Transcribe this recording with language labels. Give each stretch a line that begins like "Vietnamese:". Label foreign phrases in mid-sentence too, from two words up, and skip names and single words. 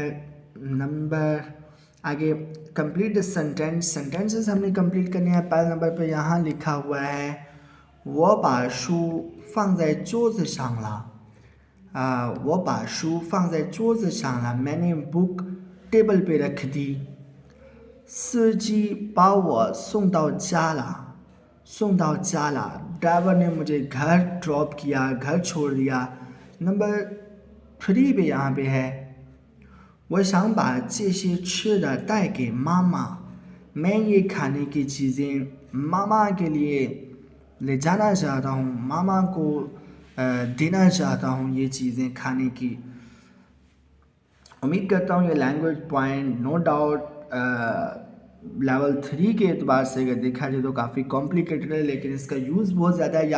Urdu: نمبر آگے
English: complete the sentence, sentences
Urdu: ہم نے کمپلیٹ کرنے ہیں. پہلے نمبر پے یہاں لکھا ہوا ہے وہ
Chinese: 把书放在桌子上了,
Urdu: वो
Chinese: 把书放在桌子上了,
Urdu: میں نے بک ٹیبل پے رکھ دی.
Chinese: 司机把我送到家了，送到家了，
Urdu: ڈرائیور نے مجھے گھر ڈراپ کیا، گھر چھوڑ دیا. نمبر 3 پے یہاں پے ہے
Chinese: 我想把这些吃的带给妈妈，
Urdu: میں یہ کھانے کی چیزیں ماما کے لیے لے جانا چاہتا ہوں، ماما کو دینا چاہتا ہوں یہ چیزیں کھانے کی. امید کرتا ہوں یہ
English: language point no doubt level
Urdu: 3 کے اعتبار سے اگر دیکھا جائے تو کافی کمپلیکیٹڈ ہے، لیکن اس کا یوز بہت زیادہ ہے.